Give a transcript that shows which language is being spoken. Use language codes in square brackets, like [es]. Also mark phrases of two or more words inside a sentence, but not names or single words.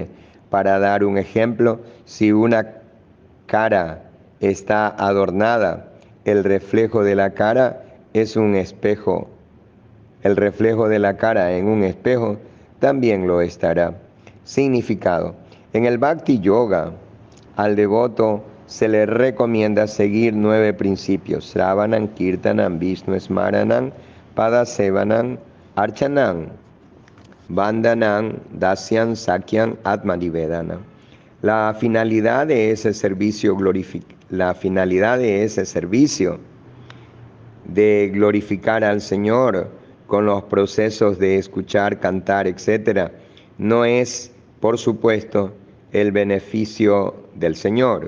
[es] Para dar un ejemplo, si una cara está adornada, el reflejo de la cara es un espejo. El reflejo de la cara en un espejo también lo estará. Significado. En el [sa] भक्ति योग, [es] al devoto se le recomienda seguir 9 principios: [sa] श्रवणं, कीर्तनं, विष्णु स्मरणं, पादसेवनं, अर्चनं, वन्दनं, दास्यं, सख्यं, आत्मनिवेदनम्. [es] La finalidad de ese servicio de glorificar al Señor con los procesos de escuchar, cantar, etc., no es, por supuesto, el beneficio del Señor.